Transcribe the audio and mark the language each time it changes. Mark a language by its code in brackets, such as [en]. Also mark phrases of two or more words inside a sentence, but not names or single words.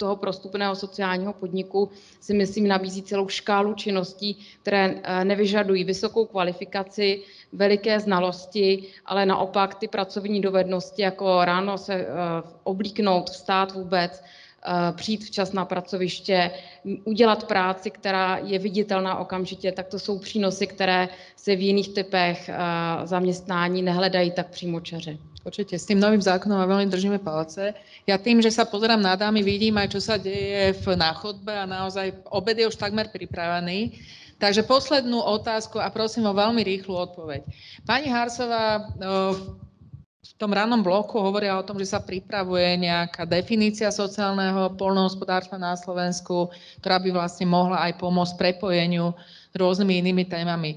[cs] toho prostupného sociálního podniku, si myslím nabízí celou škálu činností, které nevyžadují vysokou kvalifikaci, veliké znalosti, ale naopak ty pracovní dovednosti, jako ráno se oblíknout, vstát vůbec, přijít včas na pracoviště, udělat práci, která je viditelná okamžitě, tak to jsou přínosy, které se v jiných typech zaměstnání nehledají tak přímočaře. [sk] Určite, s tým novým zákonom veľmi držíme palce. Ja tým, že sa pozerám na dámy, vidím aj, čo sa deje na chodbe a naozaj obed je už takmer pripravený. Takže poslednú otázku a prosím o veľmi rýchlu odpoveď. Pani Harsová, v tom rannom bloku hovoria o tom, že sa pripravuje nejaká definícia sociálneho poľnohospodárstva na Slovensku, ktorá by vlastne mohla aj pomôcť prepojeniu s rôznymi inými témami.